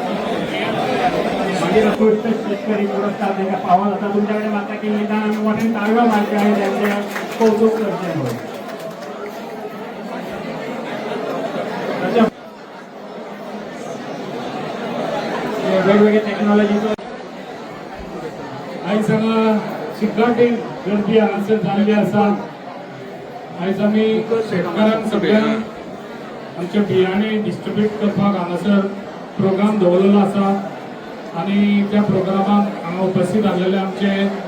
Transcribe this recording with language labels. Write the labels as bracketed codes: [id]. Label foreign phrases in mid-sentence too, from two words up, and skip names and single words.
[mr] शेतकरी पुरस्कार त्यांना पावन होता. तुमच्याकडे माता की निदान मोठे टाळव्या मारते आणि त्यांचे कौतुक करते. [kok] वेगवेगळ्या टेक्नॉलॉजीचं आयज हांगा शिकावटीक गर्दी हांगासर जाल्ली आसा. आयज आमी शेतकारांक सगळ्यांक आमचे बियाणे डिस्ट्रीब्यूट करपाक हांगासर प्रोग्राम दवरलेलो आसा आणि त्या प्रोग्रामात हांगा उपस्थित आसलेले आमचे